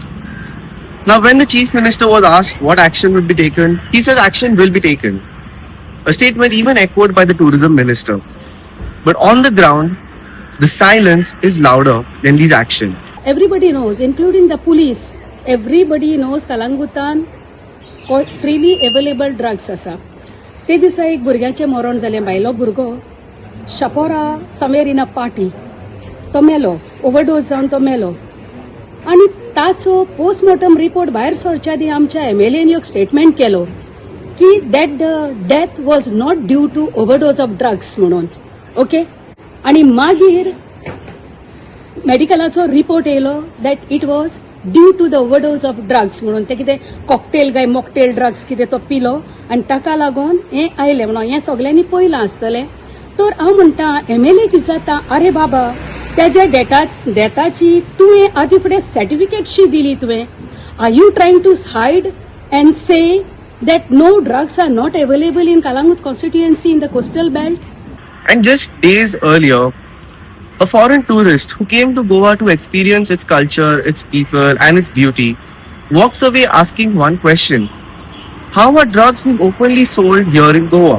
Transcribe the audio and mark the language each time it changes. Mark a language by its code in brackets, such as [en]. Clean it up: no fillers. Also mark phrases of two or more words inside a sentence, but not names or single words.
[en] Now, when the Chief Minister was asked what action would be taken, he said action will be taken. A statement even echoed by the Tourism Minister. But on the ground, the silence is louder than these actions. Everybody knows, including the police, everybody knows Kalangutan freely available drugs आसा. [kok] ते दिसा एक भुरग्याचें मरण जालें, बायलो भुरगो शापोरा समवेर [en] in a party [kok] तो मेलो, ओव्हरडोज जावन तो मेलो. आनी ताचो पोस्टमॉर्टम रिपोर्ट भायर सरच्या आदी आमच्या MLAन एक स्टेटमेंट केलो की [en] that death was not due to overdose of drugs [kok] म्हणून. ओके, आनी मागीर मेडिकलाचो रिपोर्ट येयलो [en] that it was due to the overdose of drugs [kok] म्हणून. ते कितें कॉकटेल काय मॉकटेल ड्रग्स कितें तो पिलो आनी ताका लागून हें आयलें म्हणून. हें सगळ्यांनी पयलां आसतलें. तर हांव म्हणटा MLAक विचारता, अरे बाबा तेज्या डेथाची तुवें आदी फुडें सर्टिफिकेटशी दिली तुवें. [en] are you trying to hide and say that no drugs are not available in Kalangut constituency in the coastal belt? And just days earlier, a foreign tourist who came to Goa to experience its culture, its people, and its beauty walks away asking one question: how are drugs being openly sold here in Goa?